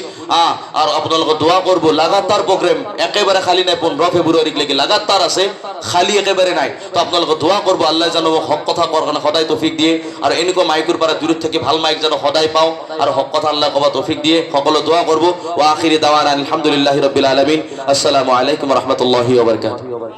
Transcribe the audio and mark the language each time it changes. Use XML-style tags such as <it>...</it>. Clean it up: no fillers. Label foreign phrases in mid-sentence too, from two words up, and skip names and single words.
<as>আৰু আপোনালোকে দোৱা কৰিব। লাগাতাৰ প্ৰগ্ৰেম, একেবাৰে খালী নাই। 15 ফেব্ৰুৱাৰীলৈকে লাগাতাৰ আছে, খালী একেবাৰে নাই। তো আপোনালোকে দোৱা কৰিব, আল্লাহ জানো মোক হক কথা কোৱাৰ কাৰণে সদায় তৌফিক দিয়ে। আৰু এনেকুৱা মাইকৰ পৰা দূৰত থাকি ভাল মাইক জানো সদায় পাওঁ, আৰু হক কথা আল্লাহ ক'বা তৌফিক দিয়ে। সকলো দোৱা কৰিব।</as> <ar>وآخر دعوانا الحمد لله رب العالمين. السلام عليكم ورحمة الله وبركاته.</ar>